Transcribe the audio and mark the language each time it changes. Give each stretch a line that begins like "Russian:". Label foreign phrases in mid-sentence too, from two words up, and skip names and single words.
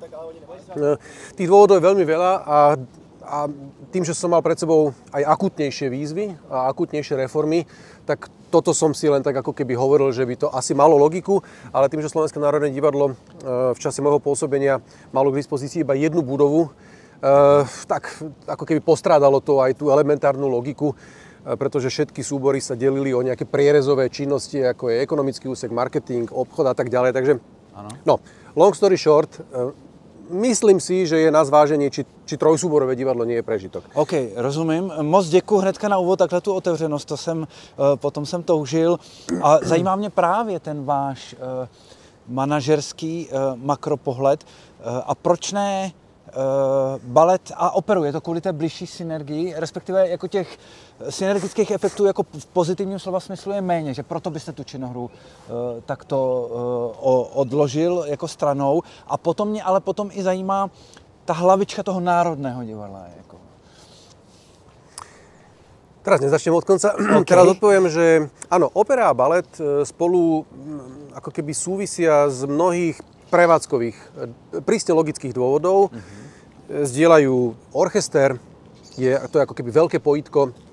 Slovak: Tých dôvodov je veľmi veľa a tým, že som mal pred sebou aj akútnejšie výzvy a akútnejšie reformy, tak toto som si len tak ako keby hovoril, že by to asi malo logiku, ale tým, že Slovenské národné divadlo v čase môjho pôsobenia malo k dispozícii iba jednu budovu, tak ako keby postrádalo to aj tú elementárnu logiku, pretože všetky súbory sa delili o nejaké prierezové činnosti, ako je ekonomický úsek, marketing, obchod a tak ďalej. Takže,
English: no, long story short,
Slovak: myslím si, že je na zvážení, či trojsúborové divadlo nie je prežitok.
Czech: OK, rozumím. Moc děkuji hnedka na úvod, takhle tu otevřenost, potom jsem toužil. A zajímá mě právě ten váš manažerský makropohled. A proč ne balet a operu? Je to kvůli té bližší synergii, respektive jako těch synergických efektů jako v pozitivním slova smyslu je méně, že proto byste tu činohru takto odložil jako stranou. A potom mě ale potom i zajímá ta hlavička toho Národného divadla. Jako.
Slovak: Teraz nezačnem od konca. Okay. Teraz odpoviem, že áno, opera a balet spolu ako keby súvisia z mnohých prevádzkových, prísne logických dôvodov. Zdieľajú orchester, to je ako keby veľké pojitko.